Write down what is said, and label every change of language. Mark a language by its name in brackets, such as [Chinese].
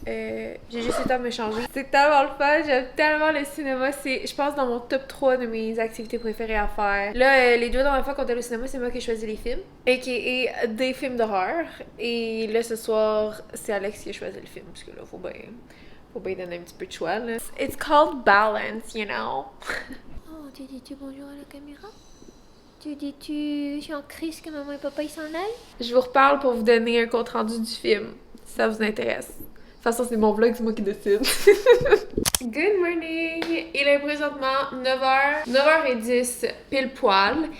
[French] J'ai juste eu le temps de me changer. C'est tellement le fun. J'aime tellement le cinéma. C'est, je pense, dans mon top 3 de mes activités préférées à faire. Là, les 2 dernières fois qu'on était au cinéma, c'est moi qui ai choisi les films. A.k.a. des films d'horreur. Et là, ce soir, c'est Alex qui a choisi le film. Parce que là, faut bien donner un petit peu de choix, là. [English] It's called balance, you know. [French] Oh, tu dis-tu bonjour à la caméra? Tu dis-tu, je suis en crise que maman et papa ils s'en aillent? Je vous reparle pour vous donner un compte rendu du film, si ça vous intéresse. De toute façon, c'est mon vlog, c'est moi qui décide. Good morning! Il est présentement 9h. 9h10, pile poil.